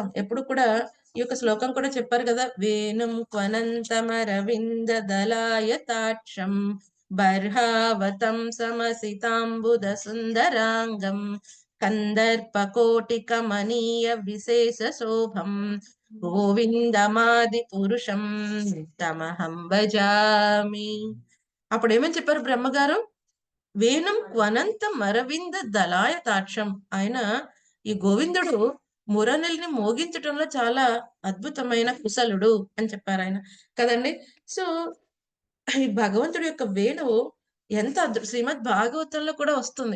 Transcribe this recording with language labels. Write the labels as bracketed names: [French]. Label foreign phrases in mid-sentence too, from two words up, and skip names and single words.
[Telugu] ఎప్పుడు కూడా ఈ యొక్క శ్లోకం కూడా చెప్పారు కదా! [Sanskrit] వేణుం క్వనంతమరవింద దళాయతాక్షం బర్హావతం సమసితాంబుద సుందరాంగం కందర్పకోటికమనీయ విశేష శోభం గోవిందమాది పురుషం తమహం భజామి. [Telugu] అప్పుడేమని చెప్పారు బ్రహ్మగారు? [Sanskrit] వేణుం క్వనంత మరవింద దళాయతాక్షం. [Telugu] ఆయన ఈ గోవిందుడు మురళిని మోగించటంలో చాలా అద్భుతమైన కుశలుడు అని చెప్పారు ఆయన కదండి. సో, ఈ భగవంతుడి యొక్క వేణువు ఎంత శ్రీమద్ భాగవతంలో కూడా వస్తుంది.